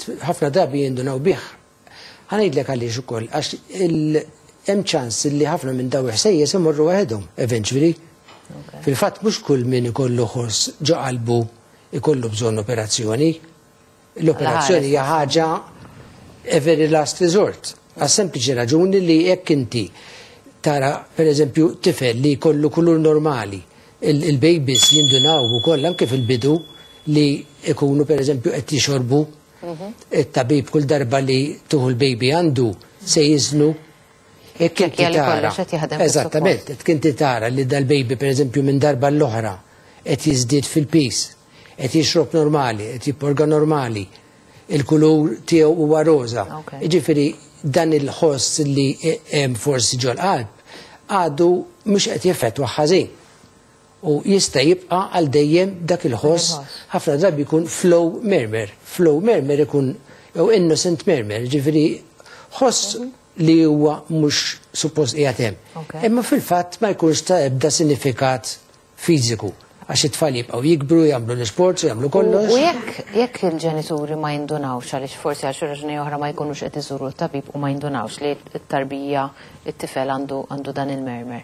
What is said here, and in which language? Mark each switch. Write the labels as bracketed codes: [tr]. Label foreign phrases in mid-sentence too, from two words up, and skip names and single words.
[mt] Ħafna drabi jindunaw bih. Ħanejdlek għaliex ukoll għax hemm ċans li ħafna minn daw ħsejjes imorru waħedhom eventually. Fil-fatt mhux kull min ikollu ħoss ġo qalbu ikollu bżonn operazzjoni. L-operazzjoni hija ħaġa [en] a very last resort. [mt] Għas sempliċi raġuni li jekk inti tara pereżempju tifel li jkollu kulur normali, il-babies jindunaw ukoll anke fil-bidu li ikunu pereżempju qed jixorbu, it-tabib kull darba li tuħu l-baby għandu se jiżnu. Jekk inti tara, eżattament, jekk inti tara li dal-baby pereżempju minn darba l-oħra qed jiżdied fil-pis, qed jixrob normali, qed jipporga normali, il-kulur tiegħu huwa roża. Jiġifieri dan il-ħoss li hemm forsi ġol qalb għadu mhux qed jeffettwa ħażin. U jista' jibqa' għal dejjem dak il-ħoss ħafna drabi jkun [en] flow murmur. Flow murmur [mt] ikun jew [en] innocent murmur, [mt] jiġifieri ħoss li huwa mhux suppost qiegħed hemm. Imma fil-fatt ma jkunx ta' ebda sinifikat fiżiku. Għax it-tfal jibqgħu jikbru, jagħmlu l-isports, jagħmlu kollox. U jekk il-ġenituri ma jindunawx għaliex forsi għal xi raġuni oħra ma jkunux qed iżuru t-tabib u ma jindunawx li t-tarbija it-tifel għandu dan il-murmur.